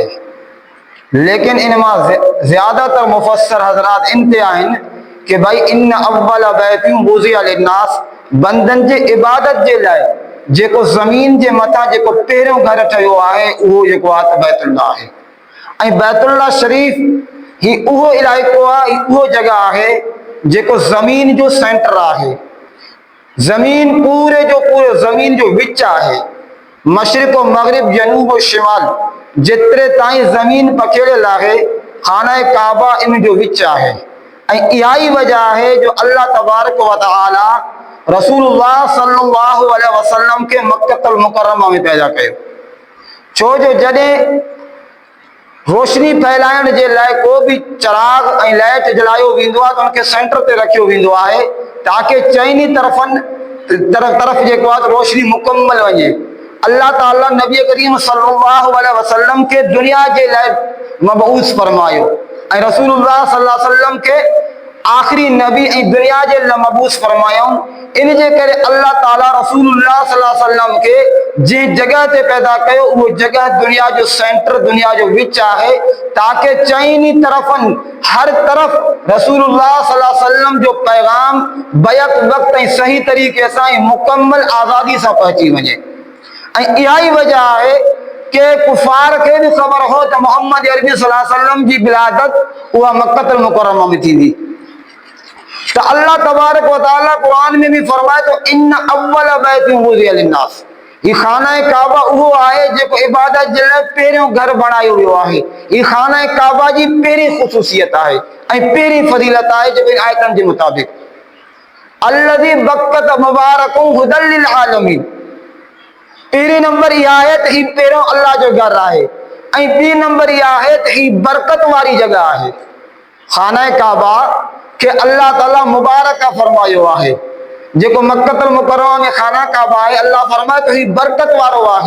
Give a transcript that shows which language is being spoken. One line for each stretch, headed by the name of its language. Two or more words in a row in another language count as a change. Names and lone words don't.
Sindhi: लेकिन इन मां ज़्यादातर मुफ़स्सिर हज़रात इन ते आहिनि कि भाई
Arabic: إن أول بيت وضع للناس,
Sindhi: बंदनि जे इबादत जे लाइ जेको ज़मीन जे मथां जेको पहिरियों घर ठहियो आहे उहो जेको आहे त बैतुल्लाह आहे। ऐं बैतुल्लाह शरीफ़ ही उहो इलाइक़ो आहे, उहो जगह आहे जेको ज़मीन जो सेंटर आहे। ज़मीन पूरे जो पूरो ज़मीन जो विच आहे। मशरिक़ व मग़रिब, जनूब व शिमाल, जेतिरे ताईं ज़मीन पखेड़ियल आहे खाना काबा इन जो विच आहे। ऐं इहा ई वजह आहे जो
Arabic: الله تبارك وتعالى
Sindhi: रसूलुल्लाह
Arabic: صلى الله عليه وسلم
Sindhi: के
Arabic: مكة المكرمة
Sindhi: में पैदा कयो। छो जो जॾहिं रोशनी फैलाइण जे लाइ को बि चराग ऐं लाइट जलायो वेंदो आहे त उनखे सेंटर ते रखियो वेंदो आहे ताकि चइनी तरफ़ जेको आहे रोशनी मुकम्मल वञे। अल्लाह ताला नबी करीम
Arabic: صلى الله عليه وسلم
Sindhi: के दुनिया जे लाइ मबऊस फरमायो ऐं रसूलुल्लाह
Arabic: صلى الله عليه وسلم
Sindhi: के आखिरी नबी ऐं दुनिया जे लाइ मबूस फरमायूं। इन जे करे अल्लाह ताला रसूलुल्लाह
Arabic: صلى الله عليه وسلم
Sindhi: के जंहिं जगह ते पैदा कयो उहो जगह दुनिया जो सेंटर, दुनिया जो विच आहे ताकि चइनी तरफ़नि हर तरफ़ रसूलुल्लाह
Arabic: صلى الله عليه وسلم
Sindhi: जो पैगाम बैक वक्त ऐं सही तरीक़े सां ऐं मुकम्मल आज़ादी सां पहुची वञे। ऐं इहा ई वजह आहे कि कुफार खे बि ख़बर हो त मोहम्मद अरबी
Arabic: صلى الله عليه وسلم
Sindhi: जी विलादत उहा
Arabic: مكة المكرمة
Sindhi: में थींदी। तो
Arabic: الله تبارك وتعالى
Sindhi: कुरान में भी फरमाए तो
Arabic: إن أول بيت وضع للناس,
Sindhi: ही खाना काबा उहो आहे जेको इबादत जे लाइ पहिरियों घर बणायो वियो आहे। ही खाना काबा जी पहिरीं ख़ुसूसियत आहे ऐं पहिरीं फज़ीलत आहे जेको इन आयतनि जे मुताबिक़
Arabic: الذي ببكة مباركا هدى للعالمين.
Sindhi: पहिरीं नंबर इहा आहे त ही पहिरियों अल्लाह जो घर आहे ऐं ॿी नंबर इहा आहे त ही बरकत वारी जगह आहे। खाना काबा के अल्लाह ताला मुबारक फरमायो आहे। जेको
Arabic: مكة المكرمة
Sindhi: में खाना काबा आहे अल्लाह फरमाए तो ही बरकत वारो आहे।